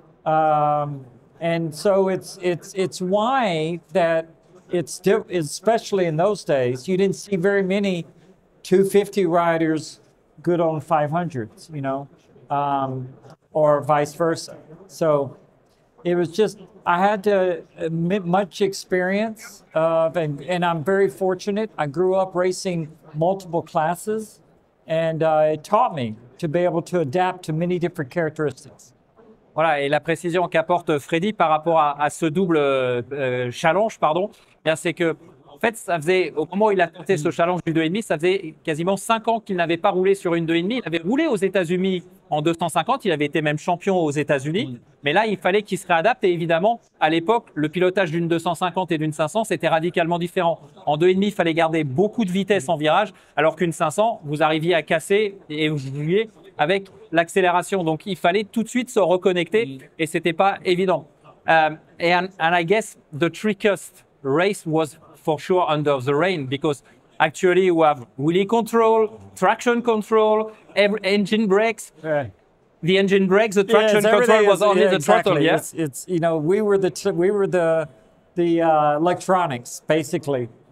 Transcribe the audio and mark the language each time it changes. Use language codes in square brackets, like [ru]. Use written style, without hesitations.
[en] And so it's why that especially in those days, you didn't see very many 250 riders good on 500s, you know, or vice versa. So it was just, I had to much experience, and I'm very fortunate. I grew up racing multiple classes, and it taught me to be able to adapt to many different characteristics. [fr] Voilà, et la précision qu'apporte Freddy par rapport à ce double challenge, pardon, c'est que en fait, ça faisait, au moment où il a tenté ce challenge du 2,5, ça faisait quasiment 5 ans qu'il n'avait pas roulé sur une 2,5. Il avait roulé aux États-Unis en 250, il avait été même champion aux États-Unis. Mais là, il fallait qu'il se réadapte. Et évidemment, à l'époque, le pilotage d'une 250 et d'une 500, c'était radicalement différent. En 2,5, il fallait garder beaucoup de vitesse en virage, alors qu'une 500, vous arriviez à casser et vous jouiez avec l'accélération. Donc, il fallait tout de suite se reconnecter et c'était pas évident. [en] And I guess the trickiest race was for sure under the rain, because actually you have wheelie control, traction control, engine brakes. Right. The engine brakes, the traction control was only the throttle. Yeah, it's you know, we were the electronics basically,